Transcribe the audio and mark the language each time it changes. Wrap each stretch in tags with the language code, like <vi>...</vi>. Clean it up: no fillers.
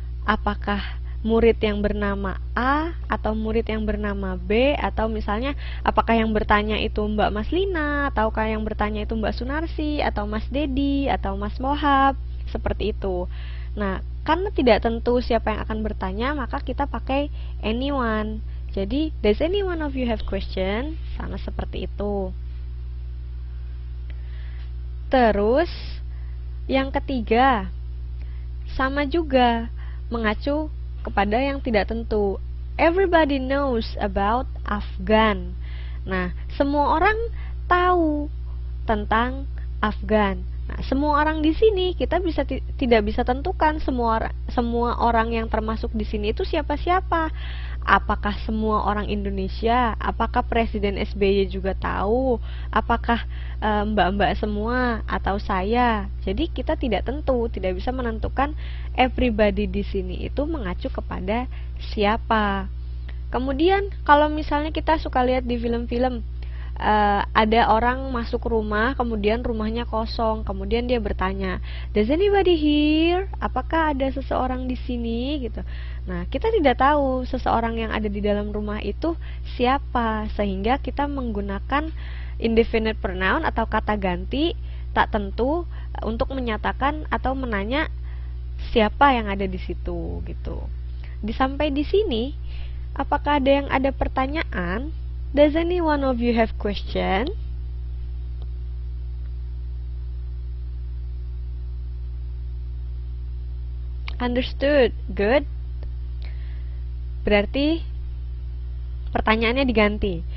<id>Apakah murid yang bernama A atau murid yang bernama B, atau misalnya apakah yang bertanya itu Mbak Maslina, ataukah yang bertanya itu Mbak Sunarsi, atau Mas Dedi, atau Mas Mohab, seperti itu. Nah, karena tidak tentu siapa yang akan bertanya, maka kita pakai anyone.</id> <en>Jadi, does any one of you have question?</en> <id>Sama seperti itu. Terus, yang ketiga, sama juga mengacu kepada yang tidak tentu.</id> <en>Everybody knows about Afghan.</en> <id>Nah, semua orang tahu tentang Afghan. Nah, semua orang di sini kita tidak bisa tentukan semua orang yang termasuk di sini itu siapa-siapa. Apakah semua orang Indonesia? Apakah Presiden SBY juga tahu? Apakah mbak-mbak semua atau saya? Jadi kita tidak tentu, tidak bisa menentukan everybody di sini itu mengacu kepada siapa. Kemudian kalau misalnya kita suka lihat di film-film, ada orang masuk rumah, kemudian rumahnya kosong, kemudian dia bertanya, does anybody here? Apakah ada seseorang di sini? Gitu. Nah, kita tidak tahu seseorang yang ada di dalam rumah itu siapa, sehingga kita menggunakan indefinite pronoun atau kata ganti tak tentu untuk menyatakan atau menanya siapa yang ada di situ, gitu. Sampai di sini, apakah ada yang ada pertanyaan?</id> <en>Does any one of you have question?</en> <id>Understood. Good. Berarti pertanyaannya diganti.</id>